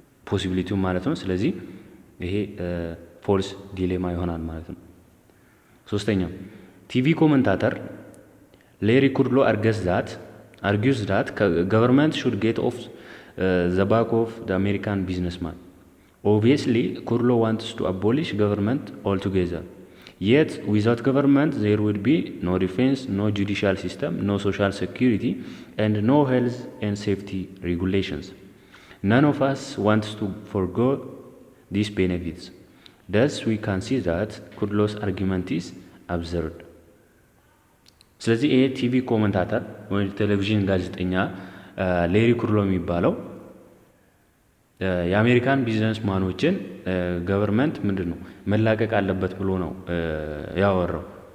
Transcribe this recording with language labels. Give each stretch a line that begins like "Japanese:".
Amharic: ፖሲቢሊቲው ማለት ነው። ስለዚህ ይሄ ፎልስ ዲሌማ ይሆናል ማለት ነው። ሶስተኛው ቲቪ ኮመንታተር ሌሪ ኩድሎ
English: argues that government should get off the back of the American businessman. Obviously, Kudlow wants to abolish government altogether. Yet, without government, there would be no defense, no judicial system, no social security, and no health and safety regulations. None of us wants to forgo these benefits. Thus, we can see that Kudlow's argument is absurd.
Amharic: ስለዚህ ይሄ ቲቪ ኮመንታተር ወይ ቴሌቪዥን ጋዜጠኛ ሌሪ ኩድሎ የሚባለው የአሜሪካን ቢዝነስ ማኖችን ገቨርንመንት ምንድን ነው መላቀቅ አለበት ብሎ ነው ያወራው።